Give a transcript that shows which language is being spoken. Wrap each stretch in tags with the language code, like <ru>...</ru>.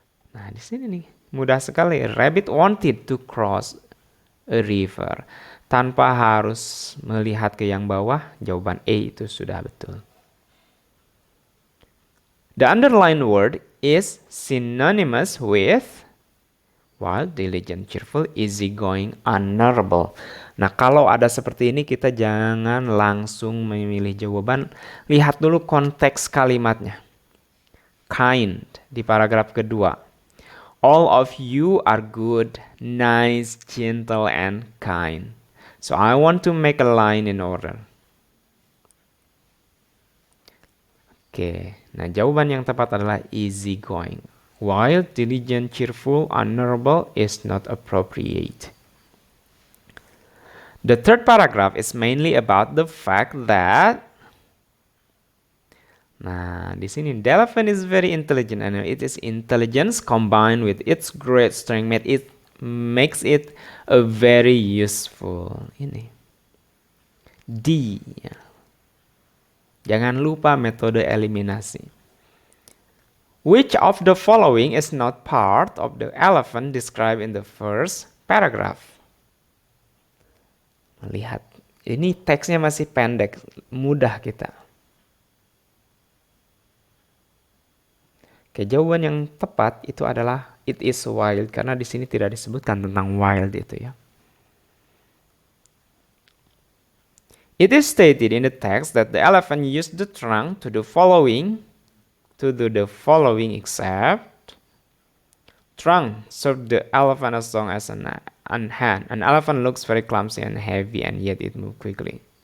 <id>Nah, di sini nih mudah sekali.</id> <en>Rabbit wanted to cross a river.</en> <id>Tanpa harus melihat ke yang bawah, jawaban A itu sudah betul.</id> <en>The underlined word is synonymous with wild, diligent, cheerful, easygoing, honorable.</en> <id>Nah, kalau ada seperti ini kita jangan langsung memilih jawaban. Lihat dulu konteks kalimatnya. Kind di paragraf kedua.</id> <en>All of you are good, nice, gentle, and kind. So I want to make a line in order.</en> <id>Oke, nah jawaban yang tepat adalah easygoing.</id> <en>While diligent, cheerful, honorable is not appropriate. The third paragraph is mainly about the fact that,</en> <id>nah di sini</id> <en>the elephant is very intelligent and it is intelligence combined with its great strength makes it a very useful.</en> <id>Ini D. Jangan lupa metode eliminasi.</id> <en>Which of the following is not part of the elephant described in the first paragraph?</en> <id>Lihat, ini teksnya masih pendek, mudah kita. Oke, jawaban yang tepat itu adalah</id> <en>it is wild,</en> <id>karena di sini tidak disebutkan tentang wild itu ya.</id> <en>It is stated in the text that the elephant used the trunk to do following. to do the following except trunk served the elephant as long as an hand. An elephant looks very clumsy and heavy and yet it moves quickly.</en>